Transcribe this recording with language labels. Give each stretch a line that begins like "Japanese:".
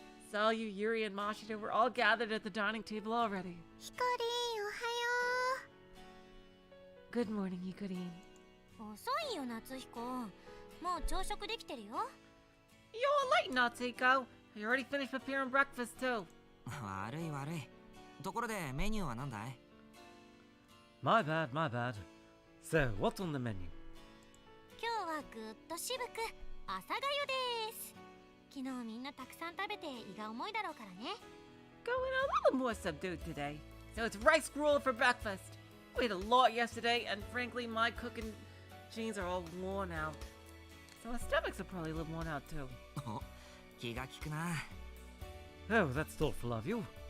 English: Salyu, Yuri, and Mashiro were all gathered at the dining table already.
Japanese: ひかりん、おはよ
English: Good morning, Yukari.
Japanese: う。遅いよ、夏彦。もう朝食できてるよ。
English: You're late, Natsuko. You already finished preparing breakfast, too.
Japanese: 悪い悪い。ところでメニューは何だい？
English: My bad, my bad. So, what's on the menu?
Japanese: 今日はぐっと渋く朝粥です。昨日みんなたくさん食べて胃が重いだろうからね。
English: Going a little more subdued today. So it's rice gruel for breakfast. We ate a lot yesterday, and frankly, my cooking genes are all worn out. So our stomachs are probably a little worn out, too.
Japanese: お、気が利くな。
English: Oh, that's thoughtful of you.